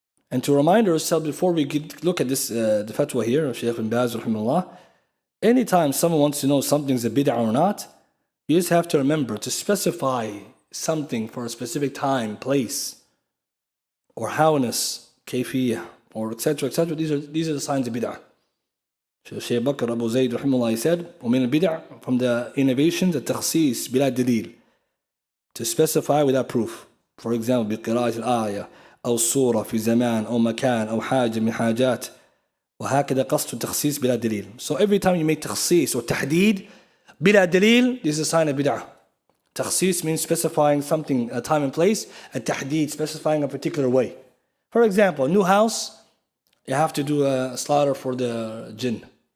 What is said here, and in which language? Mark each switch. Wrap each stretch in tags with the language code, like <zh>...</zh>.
<en>And to remind ourselves, before we look at this, the fatwa here of Shaykh bin Baz, rahimahullah, anytime someone wants to know something's a bid'ah or not, you just have to remember to specify something for a specific time, place, or howness, kayfiyah, or etc. These are the signs of bid'ah. Shaykh Bakr Abu Zayd rahimahullah, he said,</en> <ar>ومن البدع,</ar> <en>from the innovations,</en> <ar>التخصيص بلا دليل,</ar> <en>to specify without proof. For example,</en> <ar>بقراءة الآية أو الصورة في زمان أو مكان أو حاجة من حاجات وهكذا قصد التخصيص بلا دليل.</ar> <en>So every time you make تخصيص or</en> <ar>تحديد بلا دليل,</ar> <en>this is a sign of bid'ah. تخصيص means specifying something, a time and place, and تحديد, specifying a particular way. For example, a new house, you have to do a slaughter for the jinn.</en>